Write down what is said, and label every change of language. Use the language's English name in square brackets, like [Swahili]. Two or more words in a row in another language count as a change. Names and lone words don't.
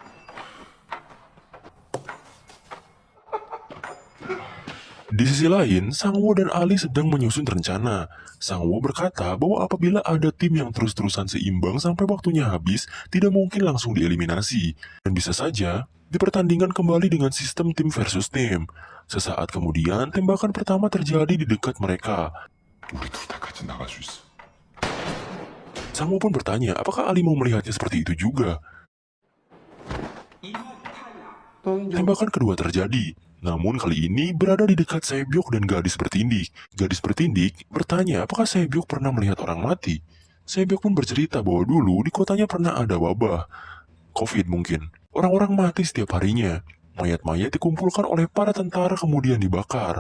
[Indonesian] Di sisi lain, Sangwo dan Ali sedang menyusun rencana. Sangwo berkata bahwa apabila ada tim yang terus-terusan seimbang sampai waktunya habis, tidak mungkin langsung dieliminasi. Dan bisa saja, Dipertandingkan kembali dengan sistem tim versus tim. Sesaat kemudian, tembakan pertama terjadi di dekat mereka. [Korean] 우리 둘 다 같이 나갈 수 있어. [Indonesian] Sangwoo pun bertanya, apakah Ali mau melihatnya seperti itu juga? [Korean] 넌 여기 [Indonesian] Tembakan kedua terjadi. Namun kali ini berada di dekat Sae-byuk dan gadis bertindik. Gadis bertindik bertanya apakah Sae-byuk pernah melihat orang mati. Sae-byuk pun bercerita bahwa dulu di kotanya pernah ada wabah. COVID mungkin. Orang-orang mati setiap harinya. Mayat-mayat dikumpulkan oleh para tentara kemudian dibakar.